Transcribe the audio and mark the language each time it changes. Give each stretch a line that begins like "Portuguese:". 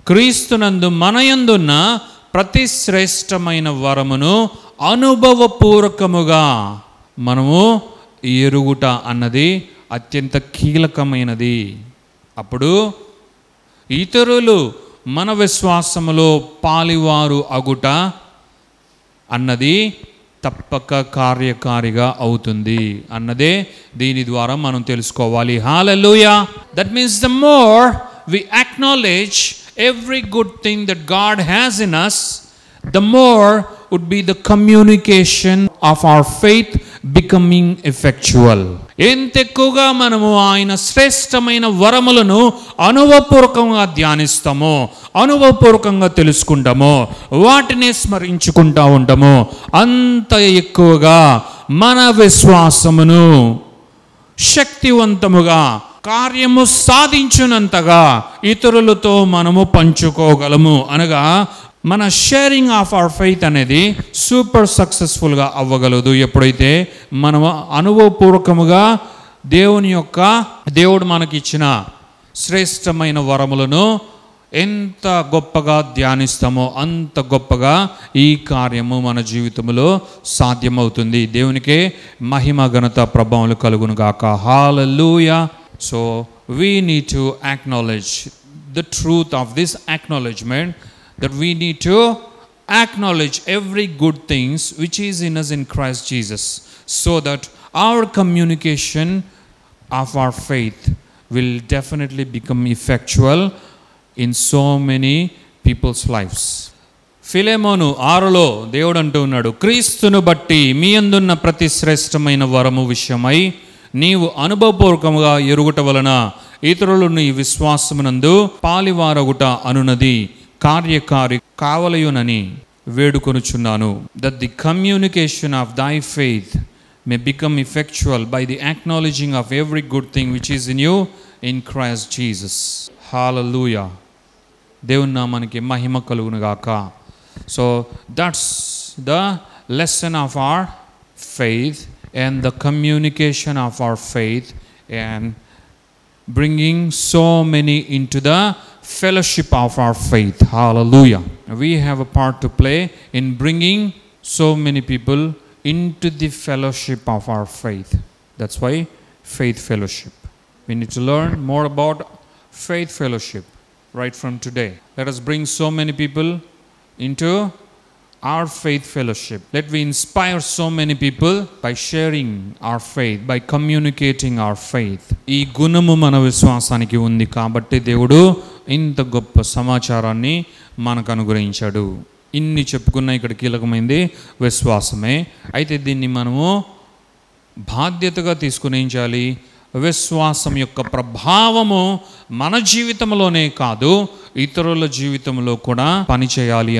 Telugu: క్రీస్తునందు మన యందున్న ప్రతి శ్రేష్టమైన వరమును అనుభవపూర్వకముగా మనము ఎరుగుట అన్నది అత్యంత కీలకమైనది. అప్పుడు ఇతరులు మన విశ్వాసములో పాలివారు అగుట అన్నది తప్పక కార్యకారిగా అవుతుంది అన్నదే దీని ద్వారా మనం తెలుసుకోవాలి. హల్లెలూయా.
English: That means the more we acknowledge every good thing that God has in us, the more would be the communication of our faith becoming effectual.
Telugu: ఎంత ఎక్కువగా మనము ఆయన శ్రేష్టమైన వరములను అనుభవపూర్వకంగా ధ్యానిస్తామో, అనుభవపూర్వకంగా తెలుసుకుంటామో, వాటిని స్మరించుకుంటా ఉంటామో, అంత ఎక్కువగా మన విశ్వాసమును శక్తివంతముగా కార్యము సాధించినంతగా ఇతరులతో మనము పంచుకోగలము. అనగా మన
English: sharing of our faith
Telugu: అనేది సూపర్ సక్సెస్ఫుల్గా అవ్వగలదు ఎప్పుడైతే మనము అనుభవపూర్వకముగా దేవుడు మనకిచ్చిన శ్రేష్టమైన వరములను ఎంత గొప్పగా ధ్యానిస్తామో అంత గొప్పగా ఈ కార్యము మన జీవితంలో సాధ్యమవుతుంది. దేవునికే మహిమ ఘనత ప్రభావములు కలుగును గాక. హల్లెలూయా.
English: So we need to acknowledge the truth of this acknowledgement, that we need to acknowledge every good things which is in us in Christ Jesus, so that our communication of our faith will definitely become effectual in so many people's lives.
Telugu: Philemon 6లో దేవుడు అంటూ ఉన్నాడు, క్రీస్తును బట్టి మీ యందున్న ప్రతి శ్రేష్టమైన వరము విషయమై నీవు అనుభవపూర్వకముగా ఎరుగుట వలన ఇతరులు నీ విశ్వాసమునందు పాలివారగుట అనునది కార్యకారి కావలయునని వేడుకొనుచున్నాను.
English: That the communication of thy faith may become effectual by the acknowledging of every good thing which is in you in Christ Jesus.
Telugu: హల్లెలూయా. దేవుని నామానికి మహిమ కలుగును గాక.
English: So that's the lesson of our faith and the communication of our faith, and bringing so many into the fellowship of our faith. Hallelujah. We have a part to play in bringing so many people into the fellowship of our faith. That's why faith fellowship. We need to learn more about faith fellowship right from today. Let us bring so many people into our faith fellowship. Let we inspire so many people by sharing our faith, by communicating our faith.
Telugu: ఈ గుణము మన విశ్వాసానికి ఉంది కాబట్టి దేవుడు ఇంత గొప్ప సమాచారాన్ని మనకు అనుగ్రహించాడు. ఇన్ని చెప్పుకున్న ఇక్కడ కీలకమైంది విశ్వాసమే. అయితే దీన్ని మనము బాధ్యతగా తీసుకుని ఏం చేయాలి? విశ్వాసం యొక్క ప్రభావము మన జీవితంలోనే కాదు, ఇతరుల జీవితంలో కూడా పనిచేయాలి.